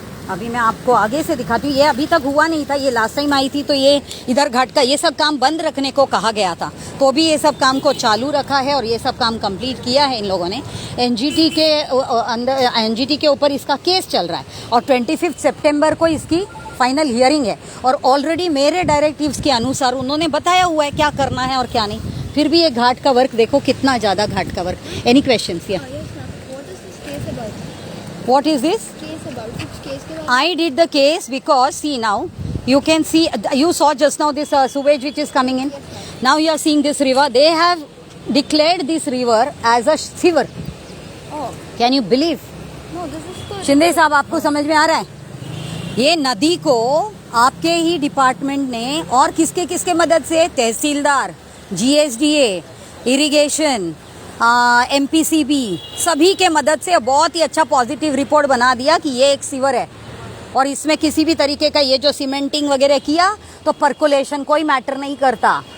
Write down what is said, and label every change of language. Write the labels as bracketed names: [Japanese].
[Hindi] अभी मैं आपको आगे से दिखाती हूँ। ये अभी तक हुआ नहीं था, ये लास्ट टाइम आई थी तो ये इधर घाट का ये सब काम बंद रखने को कहा गया था, तो भी ये सब काम को चालू रखा है और ये सब काम कंप्लीट किया है इन लोगों ने। एनजीटी के अंदर, एनजीटी के ऊपर इसका केस चल रहा है और 25 सितंबर को इसकी फाइनल हियरिंग है, और ऑलरेडी मेरे डायरेक्टिव्स के अनुसार उन्होंने बताया हुआ है क्या करना है और क्या नहीं। फिर भी ये घाट का वर्क देखो कितना ज़्यादा घाट का वर्क। [English] Any questions? या what is this case about? Which case [Hindi] के बारे? [English] I did the case because see now you can see, you saw just now this sewage which is coming in. Now you are seeing this river. They have declared this river as a sewer. Oh, Can you believe? no, this is the. [Hindi] Shinde साहब आपको समझ में आ रहा है? ये नदी को आपके ही डिपार्टमेंट ने और किसके किसके मदद से, तहसीलदार, GSDA, इरिगेशन, MPCB, सभी के मदद से बहुत ही अच्छा पॉजिटिव रिपोर्ट बना दिया कि ये एक सीवर है, और इसमें किसी भी तरीके का ये जो सीमेंटिंग वगैरह किया तो परकोलेशन कोई मैटर नहीं करता।